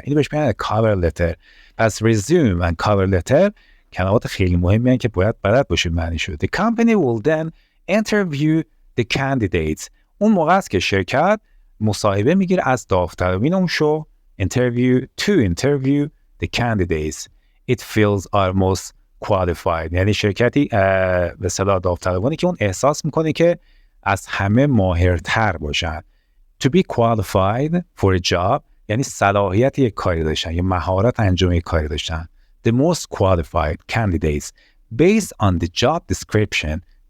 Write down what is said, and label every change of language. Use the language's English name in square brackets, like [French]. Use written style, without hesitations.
[Persian] اینو بهش میگن cover letter. پس resume and cover letter کلمات خیلی مهمی هستند که باید بلد باشید معنی شد. [English] The company will then interview the candidates. [Persian] اون موقع است که شرکت مصاحبه میگیره از داوطلبین اون شو [English] interview the candidates. It feels are most qualified. [Persian] یعنی شرکتی به اصطلاح داوطلبانی که اون احساس میکنه که از همه ماهرتر باشن. [English] To be qualified for a job [Persian] یعنی صلاحیت یک کاری داشتن یا مهارت انجام یک کاری داشتن. [English] The most qualified candidates based on the job description.